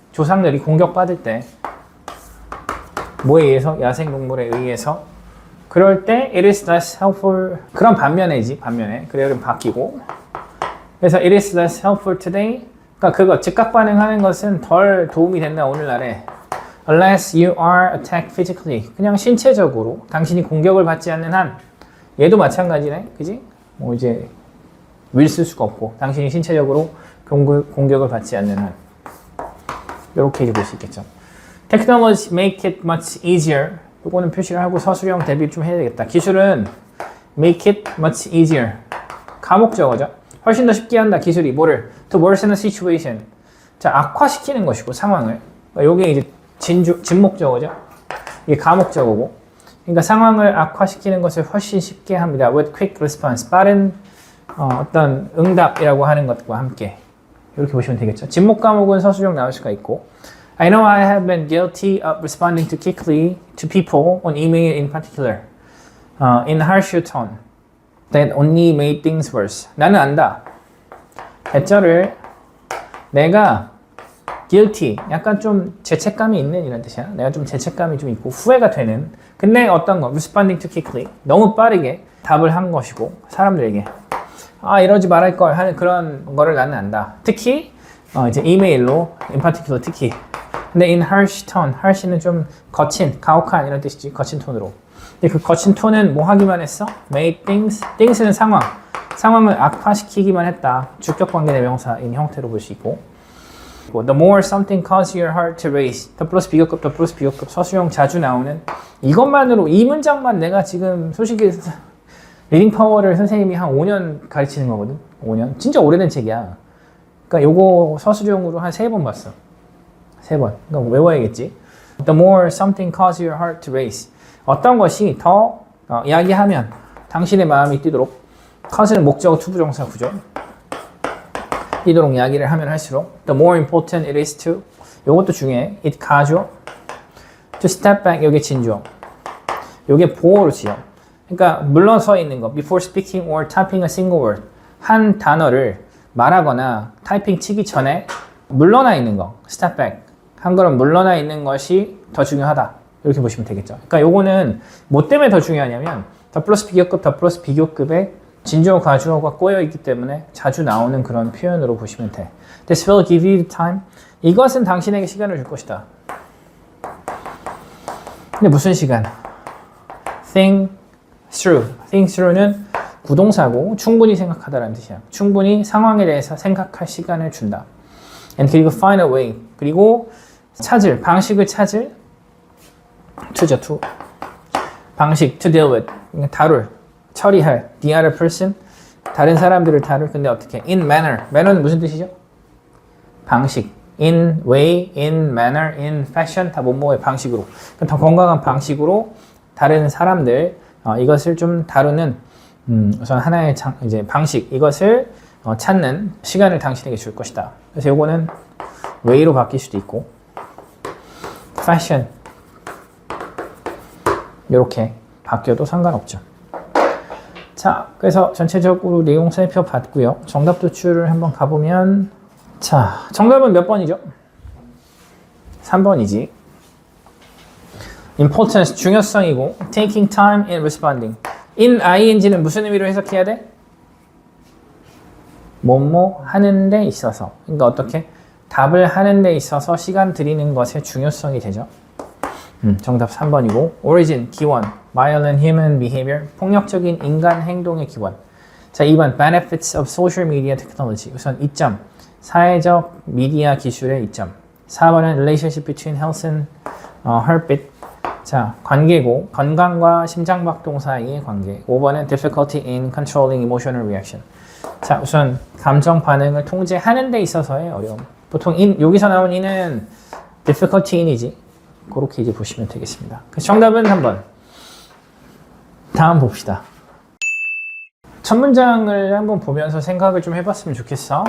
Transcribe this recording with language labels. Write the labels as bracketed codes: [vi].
[ko] 조상들이 공격받을 때 뭐에 의해서? 야생동물에 의해서. 그럴 때 [en] it is less helpful. [ko] 그런 반면에 그래야 바뀌고, 그래서 [en] it is less helpful today. [ko] 그러니까 그거 즉각 반응하는 것은 덜 도움이 된다 오늘날에. [en] Unless you are attacked physically. [ko] 그냥 신체적으로 당신이 공격을 받지 않는 한. 얘도 마찬가지네, 그지? 뭐 이제 will 쓸 수가 없고 당신이 신체적으로 공격을 받지 않는 한. 이렇게 이제 볼 수 있겠죠. [en] Technology make it much easier. [ko] 요거는 표시를 하고 서술형 대비 좀 해야 되겠다. 기술은 [en] make it much easier. [ko] 가목적어죠. 훨씬 더 쉽게 한다. 기술이 뭐를? [en] To worsen a situation. [ko] 자, 악화시키는 것이고 상황을. 요게 이제 진목적어죠. 이게 가목적어고. 그러니까 상황을 악화시키는 것을 훨씬 쉽게 합니다. [en] With quick response. [ko] 빠른 어떤 응답이라고 하는 것과 함께. 이렇게 보시면 되겠죠. 진목 과목은 서술형 나올 수가 있고. [en] I know I have been guilty of responding too quickly to people on email in particular. In harsher tone. That only made things worse. [ko] 나는 안다. 대절을 내가 guilty, 약간 좀 죄책감이 있는 이런 뜻이야. 내가 좀 죄책감이 좀 있고 후회가 되는. 근데 어떤 거? [en] Responding too quickly. [ko] 너무 빠르게 답을 한 것이고 사람들에게 이러지 말할 걸 하는 그런 거를 나는 안다. 특히 이제 이메일로 in particular 특히. 근데 [en] in harsh tone, [ko] harsh는 좀 거친, 가혹한 이런 뜻이지. 거친 톤으로. 근데 그 거친 톤은 뭐 하기만 했어? [en] Made things [ko] 는 상황을 악화시키기만 했다. 주격 관계 대명사인 형태로 볼 수 있고. [en] The more something causes your heart to race. [ko] 더 플러스 비교급 서술형 자주 나오는 이것만으로 이 문장만 내가 지금 솔직히 리딩 파워를 선생님이 한 5년 가르치는 거거든. 5년. 진짜 오래된 책이야. 그러니까 요거 서술형으로 한 3번 봤어. 3번. 그러니까 외워야겠지. [en] The more something causes your heart to race. [ko] 어떤 것이 더 이야기하면 당신의 마음이 뛰도록. cause는 목적어 투부정사 구조. 뛰도록 이야기를 하면 할수록 [en] the more important it is to. [ko] 요것도 중요해. it 가주어. [en] to step back. [ko] 요게 진주어. 요게 보어로 지어. 그러니까 물러서 있는 거. [en] before speaking or typing a single word. [ko] 한 단어를 말하거나 타이핑 치기 전에 물러나 있는 거. [en] step back. [ko] 한 걸음 물러나 있는 것이 더 중요하다. 이렇게 보시면 되겠죠. 그러니까 요거는 뭐 때문에 더 중요하냐면 더 플러스 비교급의 진주어 가주어가 꼬여 있기 때문에 자주 나오는 그런 표현으로 보시면 돼. [en] This will give you the time. [ko] 이것은 당신에게 시간을 줄 것이다. 근데 무슨 시간? [en] Think through. [ko] Think through는 부동사고 충분히 생각하다라는 뜻이야. 충분히 상황에 대해서 생각할 시간을 준다. [en] And 그리고 find a way. [ko] 그리고 방식을 찾을 to죠, to. [en] 방식, to deal with. [ko] 다룰, 처리할. [en] The other person. [ko] 다른 사람들을 다룰. 근데 어떻게? In manner. manner는 무슨 뜻이죠? 방식. [en] In way, in manner, in fashion. [ko] 다 뭐뭐의 방식으로. 더 건강한 방식으로 다른 사람들, 이것을 좀 다루는, 우선 하나의 이제 방식. 이것을 찾는 시간을 당신에게 줄 것이다. 그래서 요거는 way로 바뀔 수도 있고, fashion. 이렇게 바뀌어도 상관없죠. 자, 그래서 전체적으로 내용 살펴봤고요. 정답 도출을 한번 가보면 자, 정답은 몇 번이죠? 3번이지. [en] importance, 중요성이고 taking time in responding. [ko] in ing는 무슨 의미로 해석해야 돼? 뭐뭐 하는 데 있어서. 그러니까 어떻게? 답을 하는 데 있어서 시간 들이는 것의 중요성이 되죠. 정답 3번이고 origin, 기원, [en] violent human behavior, [ko] 폭력적인 인간 행동의 기원. [en] 자, 2번 benefits of social media technology. [ko] 우선 이점, 사회적 미디어 기술의 이점. [en] 4번은 relationship between health and heartbeat. [ko] 자, 관계고 건강과 심장박동 사이의 관계. [en] 5번은 difficulty in controlling emotional reaction. [ko] 자, 우선 감정 반응을 통제하는 데 있어서의 어려움. 보통 여기서 나온 in은 difficulty in이지. 그렇게 이제 보시면 되겠습니다. 그래서 정답은 3번. 다음 봅시다. 첫 문장을 한번 보면서 생각을 좀 해봤으면 좋겠어.